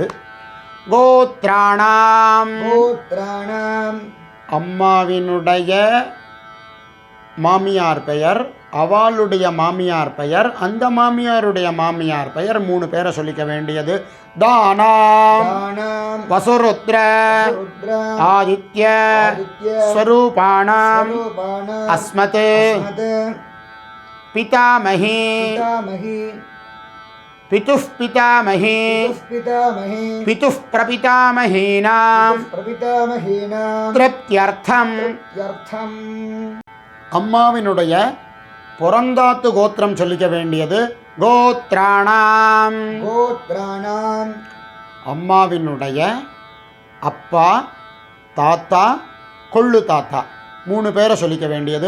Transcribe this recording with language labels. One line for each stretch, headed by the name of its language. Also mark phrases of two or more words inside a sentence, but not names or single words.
Tamil: கோத்ராணாம் அம்மாவினுடைய மாமியார் பெயர், அவளுடைய மாமியார் பெயர், அந்த மாமியாருடைய மாமியார் பெயர், மூணு பேரை சொல்லிக்க வேண்டியது.
Sanskrit: तानाम् वसुरुद्र आदित्य स्वरूपाणाम् अस्मत् पितामही पितुः पितामही पितुः प्रपितामहीनां तृप्त्यर्थं
Tamil: அம்மாவினுடைய புறந்தாத்து கோத்திரம் சொல்லிக்க வேண்டியது. கோத்ராணாம் அம்மாவினுடைய அப்பா தாத்தா கொள்ளு தாத்தா மூணு பேரை சொல்லிக்க வேண்டியது.